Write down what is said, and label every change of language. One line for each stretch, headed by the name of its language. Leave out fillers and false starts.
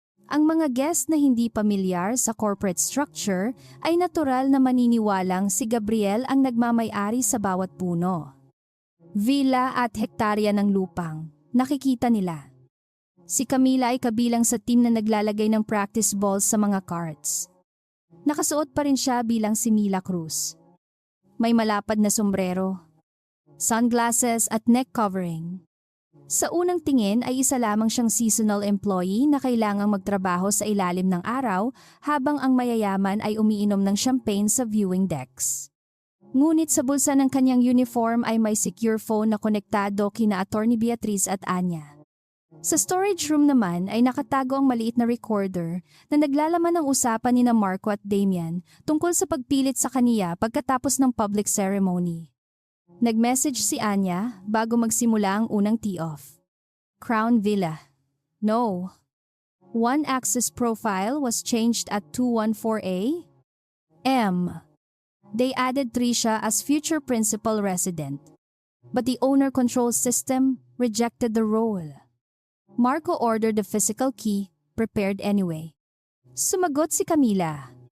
Filipino: Ang mga guest na hindi pamilyar sa corporate structure ay natural na maniniwalang si Gabriel ang nagmamay-ari sa bawat puno, villa at hektarya ng lupang nakikita nila. Si Camila ay kabilang sa team na naglalagay ng practice balls sa mga carts. Nakasuot pa rin siya bilang si Mila Cruz. May malapad na sombrero, sunglasses at neck covering. Sa unang tingin ay isa lamang siyang seasonal employee na kailangang magtrabaho sa ilalim ng araw habang ang mayayaman ay umiinom ng champagne sa viewing decks. Ngunit sa bulsa ng kanyang uniform ay may secure phone na konektado kina Attorney Beatriz at Anya. Sa storage room naman ay nakatago ang maliit na recorder na naglalaman ng usapan ni Marco at Damian tungkol sa pagpilit sa kaniya pagkatapos ng public ceremony. Nag-message si Anya bago magsimula ang unang tee-off.
English: Crown Villa. No. One access profile was changed at 214A. M. They added Trisha as future principal resident. But the owner control system rejected the role. Marco ordered the physical key, prepared anyway.
Filipino: Sumagot si Camila.